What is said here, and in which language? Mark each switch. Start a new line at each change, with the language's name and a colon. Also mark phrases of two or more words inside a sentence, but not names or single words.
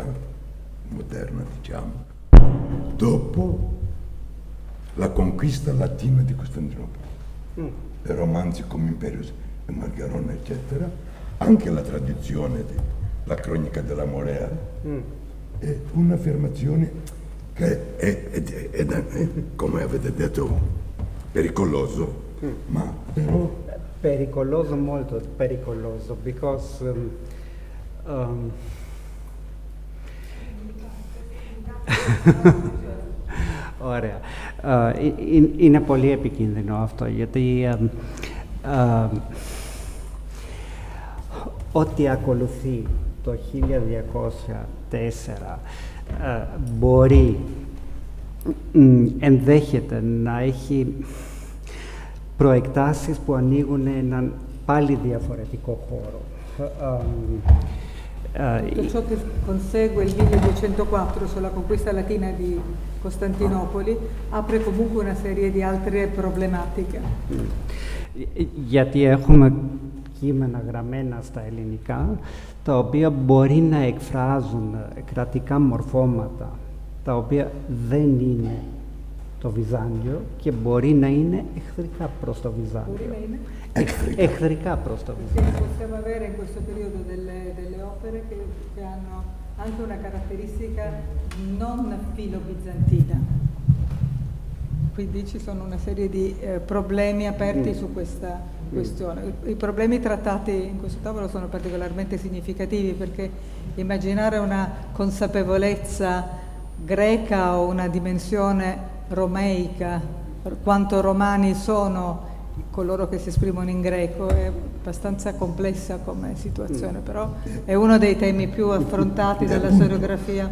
Italian: moderna diciamo, dopo la conquista latina di Costantinopoli, i romanzi come Imperius e Margarone eccetera, anche la tradizione della cronica della Morea, è un'affermazione che è, come avete detto, pericoloso, ma però... Pericoloso, molto pericoloso,
Greek: because ωραία. Είναι πολύ επικίνδυνο αυτό, γιατί ό,τι ακολουθεί το 1204 μπορεί, ενδέχεται να έχει προεκτάσεις που ανοίγουν έναν πάλι διαφορετικό χώρο.
Italian: Tutto ciò che consegue il 1204 sulla conquista latina di Costantinopoli apre comunque una serie di altre problematiche.
Greek: Γιατί έχουμε κείμενα γραμμένα στα ελληνικά, τα οποία μπορεί να εκφράζουν κρατικά μορφώματα, τα οποία δεν είναι το Βυζάντιο και μπορεί να είναι εχθρικά προς το Βυζάντιο. Εχθρικά προς το Vizantio.
Italian: Possiamo avere in questo periodo delle opere che hanno anche una caratteristica non filo-bizantina. Quindi ci sono una serie di problemi aperti su questa questione. I problemi trattati in questo tavolo sono particolarmente significativi, perché immaginare una consapevolezza greca o una dimensione romeica, quanto romani sono coloro che si esprimono in greco, è abbastanza complessa come situazione, però è uno dei temi più affrontati dalla storiografia.